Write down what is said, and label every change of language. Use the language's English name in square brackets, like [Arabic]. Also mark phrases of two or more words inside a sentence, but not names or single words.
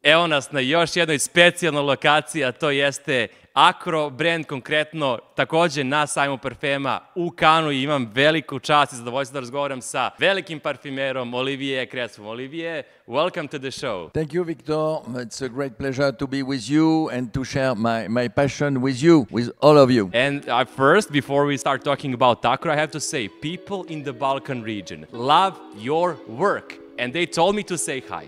[Serbian] Evo nas na još jednoj specijalnoj lokaciji, a to jeste Akro, Brend konkretno, takođe na sajmu parfema u Cannesu i imam veliku čast i zadovoljstvo da razgovaram sa velikim parfimerom Olivier Crespom. [English] Olivier, welcome to the show. Thank you, Victor. It's a great pleasure to be with you and to share my passion with you, with all of you. And first, before we start talking about Akro, I have to say, people in the Balkan region love your work, and they told me to say hi.